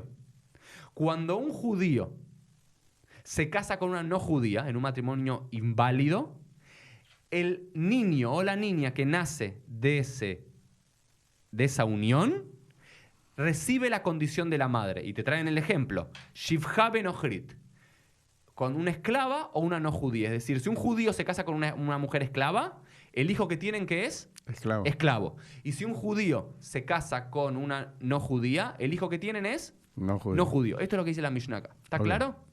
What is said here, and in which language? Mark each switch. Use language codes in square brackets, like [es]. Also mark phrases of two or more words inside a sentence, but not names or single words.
[es] Cuando un judío se casa con una no judía en un matrimonio inválido, el niño o la niña que nace de esa unión recibe la condición de la madre. Y te traen el ejemplo. [he] שפחה ונכרית. [es] Con una esclava o una no judía. Es decir, si un judío se casa con una mujer esclava, el hijo que tienen, ¿qué es? Esclavo. Esclavo. Y si un judío se casa con una no judía, el hijo que tienen es No judío. no judío. Esto es lo que dice la Mishnah acá. ¿Está Ok. claro?